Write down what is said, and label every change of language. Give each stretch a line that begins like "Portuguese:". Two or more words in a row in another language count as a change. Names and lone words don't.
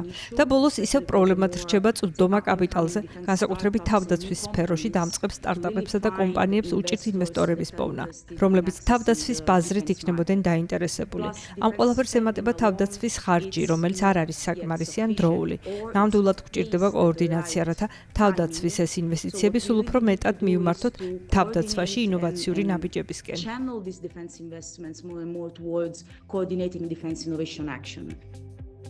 Georgian: და ბოლოს ისევ პრობლემად რჩება წვდომა კაპიტალზე, განსაკუთრებით თავდაცვის სფეროში დამწყებ სტარტაპებსა და კომპანიებს უჭირთ ინვესტორების პოვნა, რომლებიც თავდაცვის ბაზრით იქნებოდნენ დაინტერესებული. ამ ყველაფერს ემატება თავდაცვის ხარჯი, რომელიც არ არის საკმარისი ან დროული. ნამდვილად გვჭირდება координация, რათა თავდაცვის ეს ინვესტიციები სულ უფრო მეტად მივმართოთ თავდაცვაში ინოვაციური ნაბიჯებისკენ.
English: Channel these defense investments more and more towards coordinating defense innovation action.